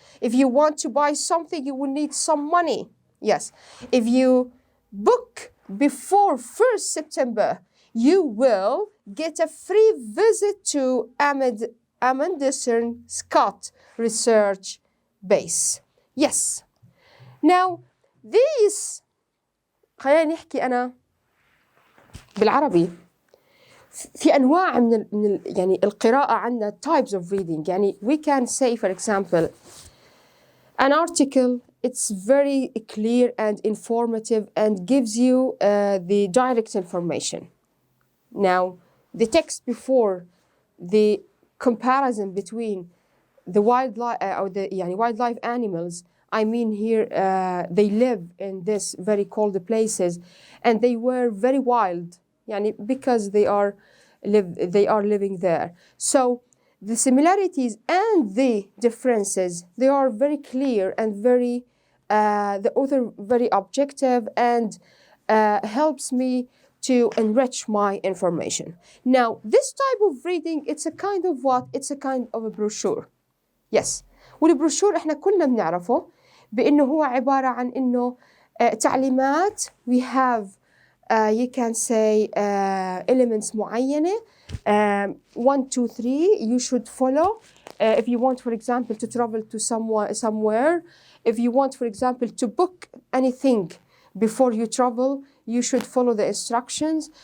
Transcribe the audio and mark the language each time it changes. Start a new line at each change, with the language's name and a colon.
English: If you want to buy something, you will need some money. Yes, if you book before 1st September, you will get a free visit to Amundsen Scott Research Base. Yes. Now, these
Arabic: خلينا نحكي أنا بالعربي في أنواع من يعني القراءة عندنا
English: types of reading. يعني we can say, for example, an article, it's very clear and informative and gives you the direct information. Now, the text before, the comparison between the wildlife or the wildlife animals, I mean here they live in this very cold places and they were very wild because they are living there. So the similarities and the differences, they are very clear and very the author very objective and helps me to enrich my information. Now, this type of reading, it's a kind of what? It's a kind of a brochure. Yes.
Arabic: والبروشور احنا كلنا بنعرفه بانه هو عبارة عن انه تعليمات.
English: We have you can say elements معينة 1, 2, 3 you should follow if you want, for example, to travel to somewhere. if you want, for example, to book anything before you travel, you should follow the instructions.